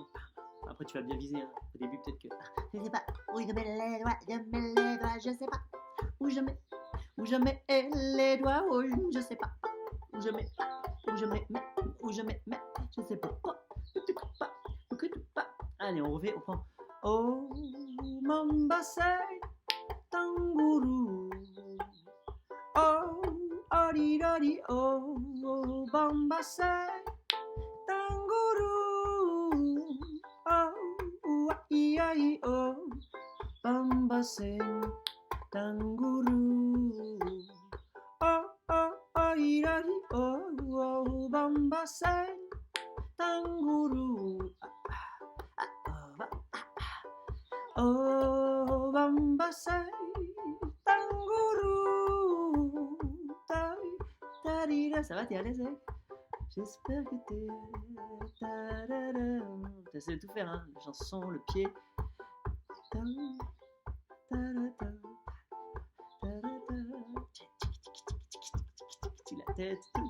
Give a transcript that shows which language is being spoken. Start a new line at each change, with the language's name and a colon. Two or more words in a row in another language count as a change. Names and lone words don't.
French: Après, tu vas bien viser. Hein. Au début, peut-être que. Je sais pas où je mets les doigts, je sais pas. Où je mets les doigts, oh, je sais pas. Où je mets, je sais pas. Allez, on refait, on prend. Oh, Mombasa, Tanguru. Oh, Orirori, oh, Mombasa. Oh, Bamba sing, tanguru. Oh, irari, oh, Bamba sing, tanguru. Oh, Bamba sing, tanguru. Ça va, t'es à l'aise, hein? J'espère que t'es. T'essaies de tout faire, hein? La chanson, le pied. La tête.